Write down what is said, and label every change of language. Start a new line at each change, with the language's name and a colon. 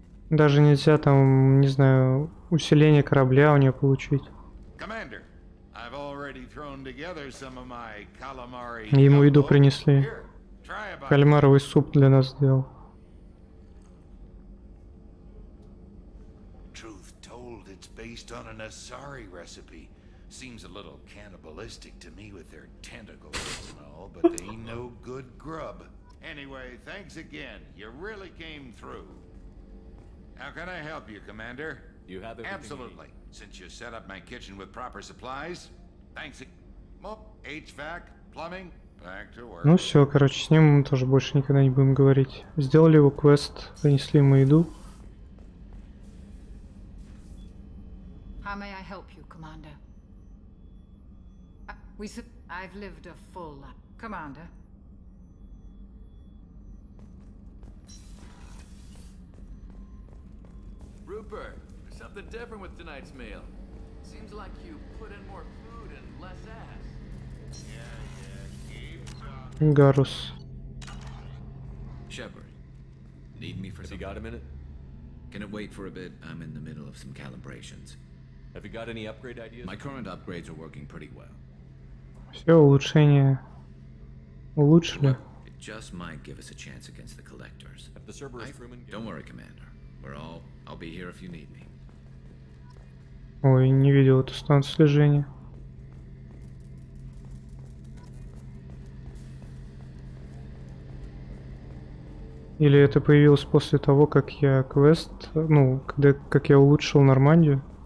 Russian: Даже нельзя там, не знаю, усиление корабля у нее получить.
English: Commander, I've already thrown together some of my calamari.
Russian: Ему еду принесли. Кальмаровый суп для нас сделал.
English: Truth told, it's based on an Asari recipe. Seems a little cannibalistic to me with their tentacles and all, but they ain't no good grub. Anyway, thanks again. You really came through. How can I help you, Commander? You have everything. Absolutely. Since you set up my kitchen with proper supplies, thanks. Well, HVAC, plumbing,
Russian: Ну все, короче, с ним мы тоже больше никогда не будем говорить. Сделали его квест, принесли ему еду.
English: How may I help you, Commander? I've lived a full life. Commander. Rupert, there's something different with tonight's meal. Seems like you put in more food and less ass.
Russian: Гарус.
English: Shepard, need me for something? Have you got a minute? Can it wait for a bit? I'm in the middle of some calibrations. Have you got any upgrade ideas? My current upgrades are working pretty well.
Russian: Все улучшения улучшили.
English: It just might give us a chance against the collectors. Have the Cerberus crewmen... Don't worry, Commander. I'll be here if you need me.
Russian: Ой, не видел эту станцию слежения. Или это появилось после того, как я квест, ну, как я улучшил Нормандию?